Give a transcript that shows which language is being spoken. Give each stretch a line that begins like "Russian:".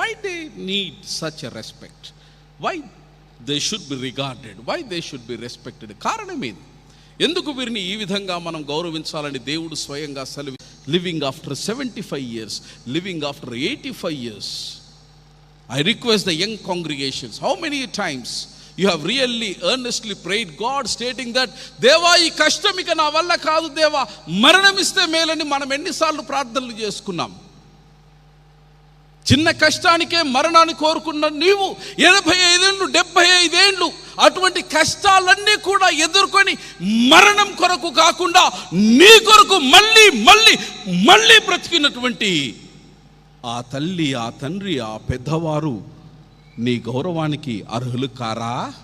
English: Why they need such a respect? Why they should be regarded? Why they should be respected?
Telugu: కారణం ఏంది? ఎందుకు వీరిని ఈ విధంగా మనం గౌరవించాలని దేవుడు స్వయంగా సెలవు.
English: Living after 75 years, living after 85 years. I request the young congregations, how many times you have really earnestly prayed God, stating that
Telugu: దేవా ఈ కష్టం ఇక నా వల్ల కాదు దేవా, మరణమిస్తే మేలని మనం ఎన్నిసార్లు ప్రార్థనలు చేసుకున్నాం. చిన్న కష్టానికే మరణాన్ని కోరుకున్న నీవు 85 ఏళ్ళు 75 ఏళ్ళు అటువంటి కష్టాలన్నీ కూడా ఎదుర్కొని మరణం కొరకు కాకుండా నీ కొరకు మళ్ళీ మళ్ళీ మళ్ళీ బ్రతికినటువంటి ఆ తల్లి, ఆ తండ్రి, ఆ పెద్దవారు నీ గౌరవానికి అర్హులు కారా?